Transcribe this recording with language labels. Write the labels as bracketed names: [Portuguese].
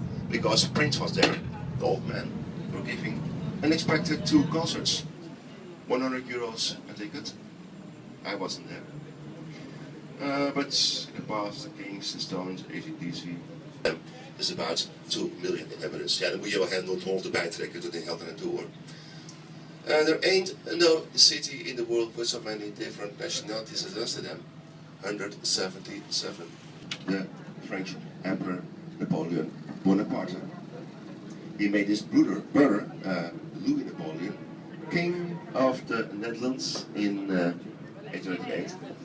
[English] Because Prince was there, the old man, for giving unexpected 2 concerts. 100 euros a ticket. I wasn't there. But the past, the Kings, the Stones, AC/DC. Is about 2 million inhabitants. [Dutch] Ja, dan moet je wel heel Noord-Holland erbij trekken tot in Helder naartoe hoor. [English] There ain't no city in the world with so many different nationalities as Amsterdam. 177. The French Emperor Napoleon Bonaparte. He made his brother Louis Napoleon, King of the Netherlands in 1808.